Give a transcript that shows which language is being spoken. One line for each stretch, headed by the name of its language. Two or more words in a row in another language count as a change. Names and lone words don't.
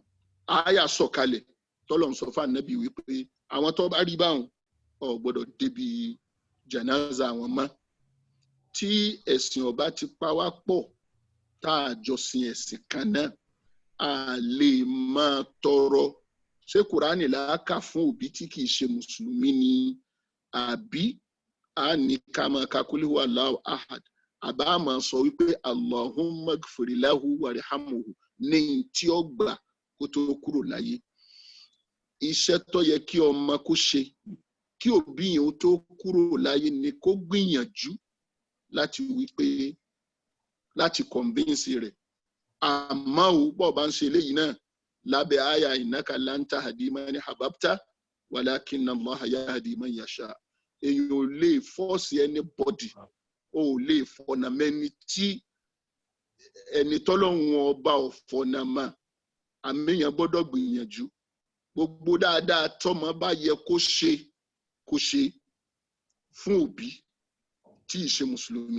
Yoruba: Àyà sọ̀kalẹ̀ tọ́lọ̀ ń sọ fún ànábì wípé àwọn tó bá rí báwọn ò gbọ́dọ̀ débi janaza àwọn mọ́. Tí ẹ̀sìn ọba ti pa wá pọ̀, tá a jọ sin ẹ̀sìn kan náà, a lè máa tọrọ. Ṣé Kùránì làákà fún òbí tí kì í ṣe mùsùlùmí ni? Àbí a ní ká máa ka
Arabic: قل هو الله أحد?
Yoruba: Àbá máa sọ wípé
Arabic: اللهم اغفر له وارحمه
Yoruba: ní tí ó gbà kó tó kúrò láyé. Iṣẹ́ tó yẹ kí ọmọ kó ṣe kí òbí yẹn ó tó kúrò láyé ni kó gbìyànjú láti wípé láti convince rẹ̀. Àmọ́ ò bọ̀ bá ń ṣe eléyìí náà lábẹ́ àyà
Arabic: إنك لن تهدي من أحببت ولكن الله يهدي من يشاء.
Yoruba: Èyàn ò lè
English: force anybody,
Yoruba: ò lè fọ̀nà mẹ́ni tí ẹni tọ́lọ́run ọba ò fọ̀nà mà. Àmì èèyàn gbọ́dọ̀ gbìyànjú. Gbogbo dáadáa tọ́mọ bá yẹ kó ṣe fún òbí tí ì ṣe mùsùlùmí.